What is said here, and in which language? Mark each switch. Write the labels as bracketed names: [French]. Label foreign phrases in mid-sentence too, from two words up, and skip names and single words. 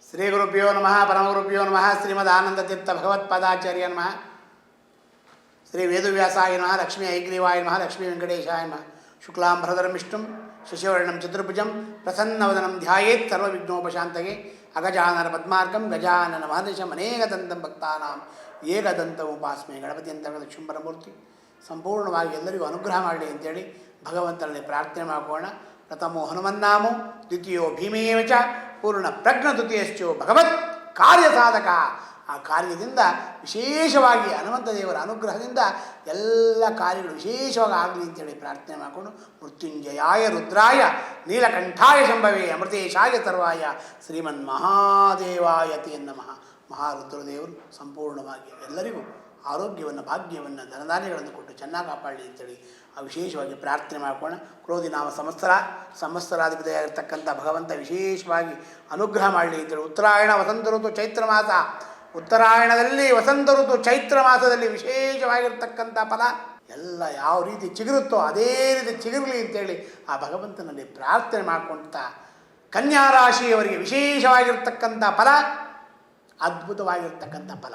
[Sanskrit] ಶ್ರೀ ಗುರುಭ್ಯೋ ನಮಃ ಪರಮಗುರುಭ್ಯೋ ನಮಃ ಶ್ರೀಮದಾನಂದತೀರ್ಥ ಭಗವತ್ಪಾದಾಚಾರ್ಯ ನಮಃ ಶ್ರೀ ವೇದವ್ಯಾಸಾಯ ನಮಃ ಲಕ್ಷ್ಮೀ ಐಗ್ರೀವಾಯ ನಮಃ ಲಕ್ಷ್ಮೀ ವೆಂಕಟೇಶಾಯ ನಮಃ ಶುಕ್ಲಾಂಬರಧರಂ ವಿಷ್ಣುಂ ಶಶಿವರ್ಣಂ ಚತುರ್ಭುಜಂ ಪ್ರಸನ್ನವದನಂ ಧ್ಯಾಯೇತ್ ಸರ್ವವಿಘ್ನೋಪಶಾಂತಯೇ ಅಗಜಾನನ ಪದ್ಮಾರ್ಗಂ ಗಜಾನನ ಮಹರ್ನಿಶಂ ಅನೇಕದಂತಂ ಭಕ್ತಾನಾಂ ಏಕದಂತಮುಪಾಸ್ಮೆ ಗಣಪತಿ ಅಂತರ್ಗತ ಶುಂಭರಮೂರ್ತಿ [Kannada] ಸಂಪೂರ್ಣವಾಗಿ ಎಲ್ಲರಿಗೂ ಅನುಗ್ರಹ ಮಾಡಲಿ ಅಂತೇಳಿ ಭಗವಂತನಲ್ಲಿ ಪ್ರಾರ್ಥನೆ ಮಾಡೋಣ. [Sanskrit] ಪ್ರಥಮೋ ಹನುಮನ್ನಾಮೋ ದ್ವಿತೀಯೋ ಭೀಮೇವ ಚ ಪೂರ್ಣ ಪ್ರಜ್ಞ ತೃತೀಯಶ್ಚೋ ಭಗವತ್ ಕಾರ್ಯ ಸಾಧಕ. [Kannada] ಆ ಕಾರ್ಯದಿಂದ ವಿಶೇಷವಾಗಿ ಹನುಮಂತ ದೇವರ ಅನುಗ್ರಹದಿಂದ ಎಲ್ಲ ಕಾರ್ಯಗಳು ವಿಶೇಷವಾಗಿ ಆಗಲಿ ಅಂತೇಳಿ ಪ್ರಾರ್ಥನೆ ಮಾಡಿಕೊಂಡು [Sanskrit] ಮೃತ್ಯುಂಜಯಾಯ ರುದ್ರಾಯ ನೀಲಕಂಠಾಯ ಶಂಭವೇ ಅಮೃತೇಶಾಯ ಸರ್ವಾಯ ಶ್ರೀಮನ್ ಮಹಾದೇವಾಯ ತೇ ನಮಃ. [Kannada] ಮಹಾರುದ್ರದೇವರು ಸಂಪೂರ್ಣವಾಗಿ ಎಲ್ಲರಿಗೂ ಆರೋಗ್ಯವನ್ನು ಭಾಗ್ಯವನ್ನು ಧನಧಾನ್ಯಗಳನ್ನು ಕೊಟ್ಟು ಚೆನ್ನಾಗಿ ಕಾಪಾಡಲಿ ಅಂತೇಳಿ ವಿಶೇಷವಾಗಿ ಪ್ರಾರ್ಥನೆ ಮಾಡಿಕೊಳ್ಳೋಣ. ಕ್ರೋಧಿ ನಾಮ ಸಂವತ್ಸರಾಧಿಪತಿಯಾಗಿರ್ತಕ್ಕಂಥ ಭಗವಂತ ವಿಶೇಷವಾಗಿ ಅನುಗ್ರಹ ಮಾಡಲಿ ಅಂತೇಳಿ ಉತ್ತರಾಯಣ ವಸಂತ ಋತು ಚೈತ್ರ ಮಾಸ, ಉತ್ತರಾಯಣದಲ್ಲಿ ವಸಂತ ಋತು ಚೈತ್ರ ಮಾಸದಲ್ಲಿ ವಿಶೇಷವಾಗಿರ್ತಕ್ಕಂಥ ಫಲ ಎಲ್ಲ ಯಾವ ರೀತಿ ಚಿಗುರುತ್ತೋ ಅದೇ ರೀತಿ ಚಿಗುರಲಿ ಅಂತೇಳಿ ಆ ಭಗವಂತನಲ್ಲಿ ಪ್ರಾರ್ಥನೆ ಮಾಡಿಕೊಳ್ತಾ ಕನ್ಯಾ ರಾಶಿಯವರಿಗೆ ವಿಶೇಷವಾಗಿರ್ತಕ್ಕಂಥ ಫಲ ಅದ್ಭುತವಾಗಿರ್ತಕ್ಕಂಥ ಫಲ.